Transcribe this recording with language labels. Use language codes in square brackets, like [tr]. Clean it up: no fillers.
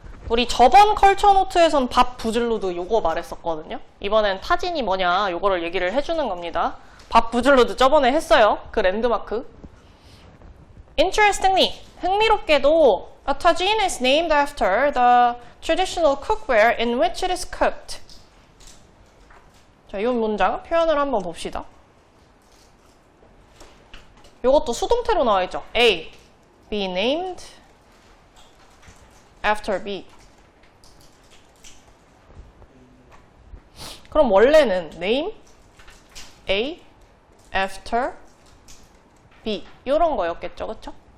[ko] 우리 저번 컬처 노트에선 밥 부질로드 요거 말했었거든요. 이번엔 타진이 뭐냐? 요거를 얘기를 해주는 겁니다. 밥 부질로드 저번에 했어요. 그 랜드마크. [en] Interestingly, [ko] 흥미롭게도 [en] a tagine is named after the traditional cookware in which it is cooked. [ko] 자, 이 문장 표현을 한번 봅시다. 요것도 수동태로 나와 있죠. [en] A, be named after B. [ko] 그럼 원래는 [en] name, A, after B [ko] 이런 거였겠죠, 그쵸?